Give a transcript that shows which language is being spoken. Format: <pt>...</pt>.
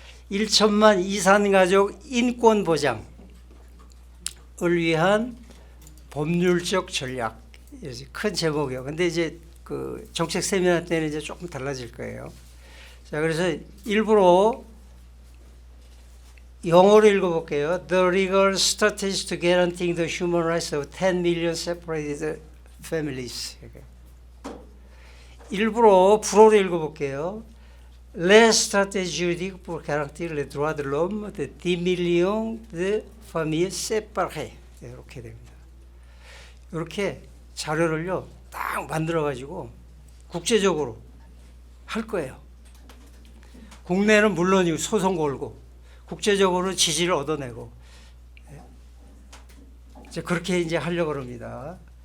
<ko>1천만 이산가족 인권 보장을 위한 법률적 전략. 큰 제목이요. 근데 이제 그 정책 세미나 때는 이제 조금 달라질 거예요. 자, 그래서 일부러 영어로 읽어볼게요.</ko> <en>The legal strategy to guaranteeing the human rights of 10 million separated families.</en> <ko>일부러 불어로 읽어볼게요.</ko> <fr>Les stratégies juridiques pour garantir les droits de l'homme de 10 millions de familles séparées.</fr> <ko>이렇게 됩니다. 이렇게 자료를요 딱 만들어가지고 국제적으로 할 거예요. 국내는 물론이고 소송 걸고 국제적으로 지지를 얻어내고 이제 그렇게 이제 하려고 합니다.</ko>